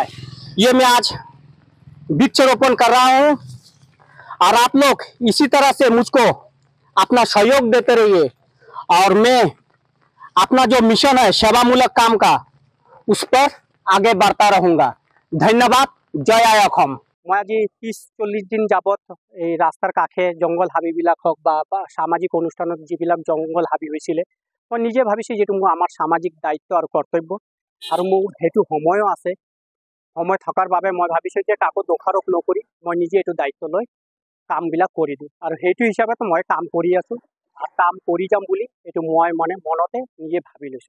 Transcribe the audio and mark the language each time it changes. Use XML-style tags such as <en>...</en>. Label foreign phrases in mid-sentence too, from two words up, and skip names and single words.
<hi>ये मैं आज वृक्षारोपण कर रहा हूँ और आप लोग इसी तरह से मुझको अपना सहयोग देते रहिए और मैं अपना जो मिशन है सेवामूलक काम का उस पर आगे बढ़ता रहूंगा। धन्यवाद।</hi> <as>জয় আই</as> <hi>অসম। मैं आज 30-40 दिन</hi> <as>যাবত এই রাস্তার কাষে জঙ্গল হাবিবিলাক হোক বা সামাজিক অনুষ্ঠানত যিবিলাক জঙ্গল হাবি হৈছিলে মই নিজে ভাবিছোঁ যেটো আমার সামাজিক দায়িত্ব আর কর্তব্য আর মোৰ হেতু সময়ও আছে। সময় থকাৰ বাবে মই ভাবিছোঁ যে কাকো দোষাৰোপ নকৰি মই নিজে এইটো দায়িত্ব লৈ কামবিলাক কৰি দিওঁ আৰু সেইটো হিচাপত মই কাম কৰি আছোঁ আর কাম কৰি যাম বুলি এইটো মই মনতে নিজে ভাবি লৈছোঁ।</as>